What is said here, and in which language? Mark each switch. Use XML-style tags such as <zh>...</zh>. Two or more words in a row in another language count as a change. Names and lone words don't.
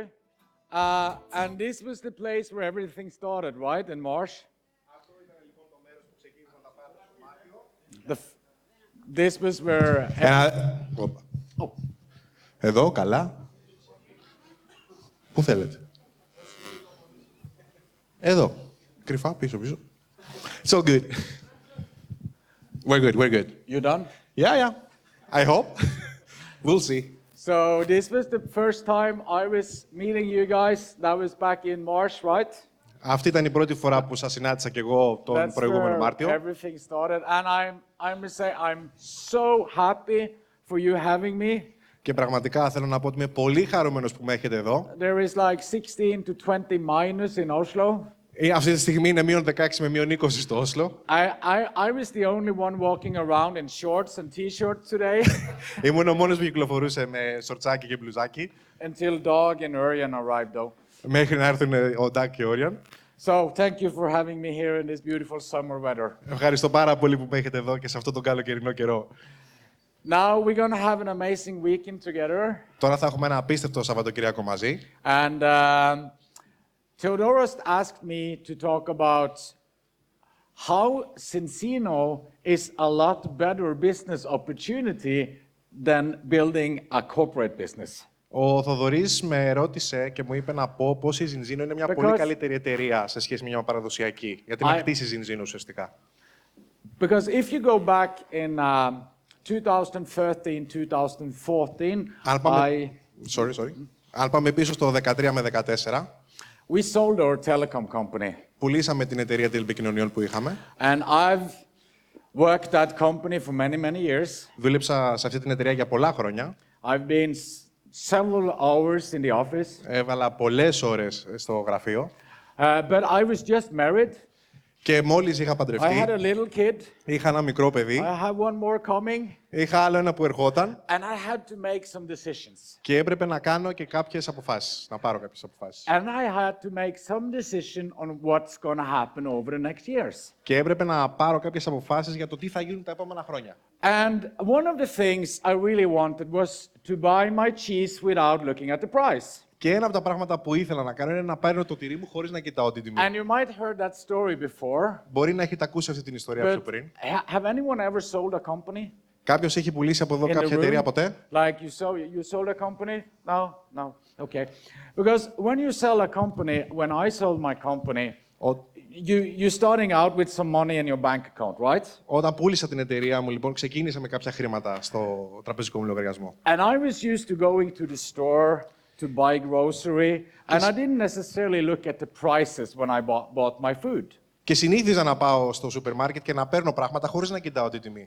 <en>And this was the place where everything started, right, in March? This was where...</en> <el>Εδώ, καλά. Πού θέλετε. Εδώ. Κρυφά, πίσω.</el> <en>It's all good. We're good. You done? Yeah. I hope. We'll see. So this was the first time I was meeting you guys. That was back in March, right?</en> <el>Αυτή ήταν η πρώτη φορά που σας συνάντησα και εγώ τον προηγούμενο Μάρτιο.</el> <en>Everything started, and I must say I'm so happy for you having me.</en> <el>Και πραγματικά θέλω να πω ότι είμαι πολύ χαρούμενος που με έχετε εδώ.</el> <en>There is like 16 to 20 minus in Oslo.</en> <el>Αυτή τη στιγμή είναι μείον 16 με μείον 20 στο Όσλο.</el> <en>I was the only one walking around in shorts and t-shirts today.</en> <el>Ήμουν ο μόνος που κυκλοφορούσε με σορτσάκι και μπλουζάκι.</el> <en>Until Dag and Örjan arrived, though.</en> <el>Μέχρι να έρθουν ο Ντάκ και ο Όριαν.</el> <en>So, thank you for having me here in this beautiful summer weather.</en> <el>Ευχαριστώ πάρα πολύ που με έχετε εδώ και σε αυτόν τον καλοκαιρινό καιρό.</el> <en>Now we're going to have an amazing weekend together.</en> <el>Τώρα θα έχουμε ένα απίστευτο Σαββατοκυριακό μαζί.</el> <en>And Theodoros asked me to talk about how Zinzino is a lot better business opportunity than building a corporate business.</en> <el>Ο Θοδωρής με ρώτησε και μου είπε να πω πως η Zinzino είναι μια πολύ καλύτερη εταιρεία σε σχέση με μια παραδοσιακή. Γιατί να χτίσει Zinzino ουσιαστικά.</el> <en>Because if you go back in 2013, 2014,</en> <el>Αν πάμε πίσω στο 2013 με 2014,</el> <en>we sold our telecom company.</en> <el>Πουλήσαμε την εταιρεία τηλεπικοινωνιών που είχαμε.</el> <en>And I've worked that company for many, many years.</en> <el>Δούλεψα σε αυτή την εταιρεία για πολλά χρόνια.</el> <en>I've been several hours in the office.</en> <el>Έβαλα πολλές ώρες στο γραφείο.</el> <en>But I was just married.</en> <el>Και μόλις είχα παντρευτεί,</el> <en>I had a little kid.</en> <el>Είχα ένα μικρό παιδί.</el> <en>I have one more coming.</en> <el>Είχα άλλο ένα που ερχόταν.</el> <en>And I had to make some decisions.</en> <el>Και έπρεπε να κάνω και κάποιες αποφάσεις, να πάρω κάποιες αποφάσεις.</el> <en>And I had to make some decision on what's going to happen over the next years.</en> <el>Και έπρεπε να πάρω κάποιες αποφάσεις για το τι θα γίνουν τα επόμενα χρόνια.</el> <en>And one of the things I really wanted was to buy my cheese without looking at the price.</en> <el>Και ένα από τα πράγματα που ήθελα να κάνω είναι να παίρνω το τυρί μου χωρίς να κοιτάω την τιμή.</el> <en>And you might heard that story before.</en> <el>Μπορεί να έχετε ακούσει αυτή την ιστορία πιο πριν.</el> <en>Have anyone ever sold a company?</en> <el>Κάποιος έχει πουλήσει από εδώ κάποια εταιρεία ποτέ?</el> <en>Like you sold a company? No. Okay. Because when you sell a company, when I sold my company, you're starting out with some money in your bank account, right?</en> <el>Όταν πούλησα την εταιρεία μου, λοιπόν, ξεκίνησα με κάποια χρήματα στο τραπεζικό μου λογαριασμό.</el> <en>And I was used to going to the store to buy grocery, and I didn't necessarily look at the prices when I bought my food.</en> <el>Και συνήθιζα να πάω στο σούπερ μάρκετ και να παίρνω πράγματα χωρίς να κοιτάω την τιμή.</el>